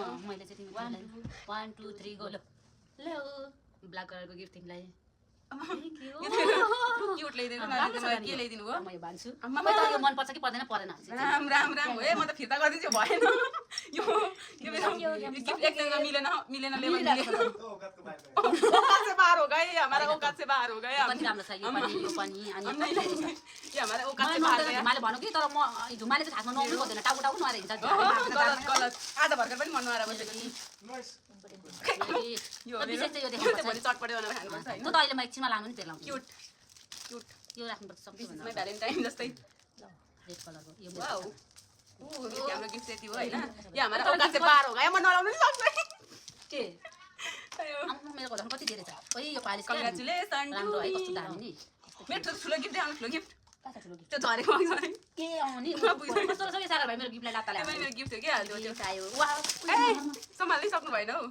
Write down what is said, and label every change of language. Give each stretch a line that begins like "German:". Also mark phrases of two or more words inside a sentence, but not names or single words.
Nepali: मैले चाहिँ तिमीलाई 1 2 3 गो ल ल्याऊ ब्ल्याक कलरको गिफ्ट तिमीलाई
English: thank you
Nepali: क्यूट ल्याइदिनु न मलाई के ल्याइदिनु हो म यो भन्छु म त यो मन पर्छ कि पर्दैन परेन राम राम राम हो ए म त फिर्ता गर्दिन्छु भएन यो मेरो गिफ्ट एकले मिलेन लेभल
Hindi: औकात से बाहर हो गए हमारा औकात से बाहर हो गए
Nepali: कति राम्रो छ यो पनि अनि
Hindi: ये हमारा औकात से बाहर गए
Nepali: मैले भन्नु कि तर म झुमाले चाहिँ खासमा नआउनु पर्दैन टाउको टाउको नआएर हिँड्छ गलत गलत आज भर्खर पनि मन नआएर बसेको यो विशेष चाहिँ यो यो देखाउनु चाहिँ भोलि चटपटे बनाएर खानुपर्छ हैन त अहिले म एकछिनमा लानु नि फेरि लाउँछु क्यूट क्यूट यो राख्नुपर्छ सबैभन्दा
English: my Valentine
Nepali: जस्तै रेड कलरको यो वाउ हाम्रो गिफ्ट यति हो हैन यो हाम्रो
Hindi: औकात से बाहर हो गए
Nepali: म नलाउनु नि सक्दैन के अयो मेरो घरमा कति धेरै छ ओइ यो पालिस कङ्ग्रेचुलेसन राम्रो है कस्तो दामी नि मेरो ठुलो गिफ्ट देखाउनु ठुलो गिफ्ट कता ठुलो गिफ्ट त्यो झरेको झरे के आउने कस्तो रहेछ कि सारा भाइ मेरो गिफ्टलाई लात्ता ल्यायो मेरो गिफ्ट हो के हाल्दियो त्यो आयो वाउ ए सम्हाल्नै सक्नु भएन हौ